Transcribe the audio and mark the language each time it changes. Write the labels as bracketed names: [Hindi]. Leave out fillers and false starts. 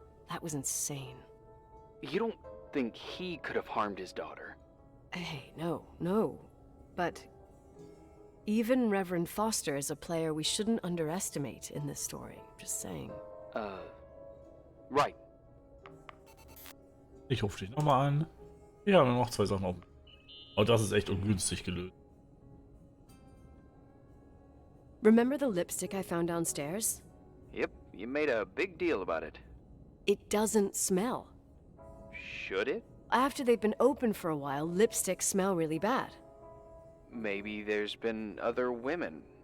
[English] That was insane. You don't think he could have harmed his daughter? Hey, no. But even Reverend Foster is a player we shouldn't underestimate in this story. Just saying. Right. [German] Ich rufe dich nochmal an. Wir haben noch 2 Sachen offen. Aber das ist echt ungünstig gelöst. [English] Remember the lipstick I found downstairs? Yep, you made a big deal about it. It doesn't smell. Should it? After they've been open for a while, lipsticks smell really bad. maybe there's been other women.